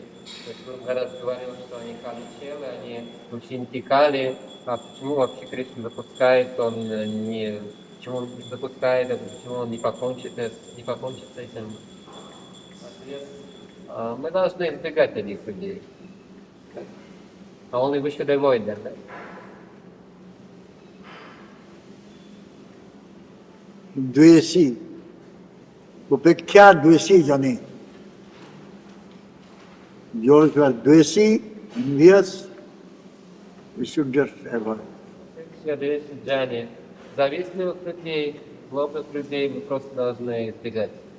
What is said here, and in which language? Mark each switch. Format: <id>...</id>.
<ru>То есть он когда говорил, что они каличелы, они ученики Кали, а почему вообще Кришна допускает, он не, почему он не допускает это, почему он не покончит с этим? Ответ, мы должны избегать таких людей.</ru> <en>Only we should avoid them.</en> <sa>Dvesi, upekkya dvesi jane.</sa> <en>Those who are dvesi, envious, we should just avoid.</en> <ru>Джани, завистливых людей, злобных людей мы просто должны избегать.</ru>